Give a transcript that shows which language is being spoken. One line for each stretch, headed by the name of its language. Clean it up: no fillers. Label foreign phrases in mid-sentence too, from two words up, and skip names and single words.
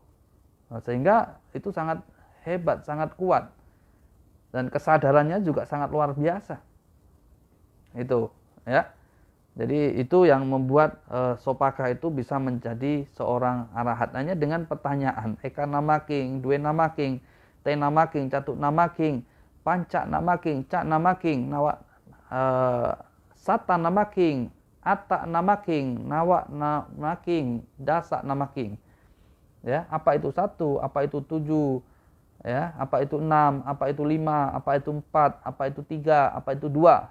Indonesian: Nah, sehingga itu sangat hebat, sangat kuat, dan kesadarannya juga sangat luar biasa. Itu ya. Jadi itu yang membuat Sopaka itu bisa menjadi seorang arahat hanya dengan pertanyaan.
Pali: Eka namaking, due namaking, te namaking, catut namaking, panca namaking, cak namaking, nawa sata namaking, atta namaking, nawa namaking, dasa namaking.
Indonesian: Ya, apa itu 1, apa itu 7, ya, apa itu 6, apa itu 5, apa itu 4, apa itu 3, apa itu 2.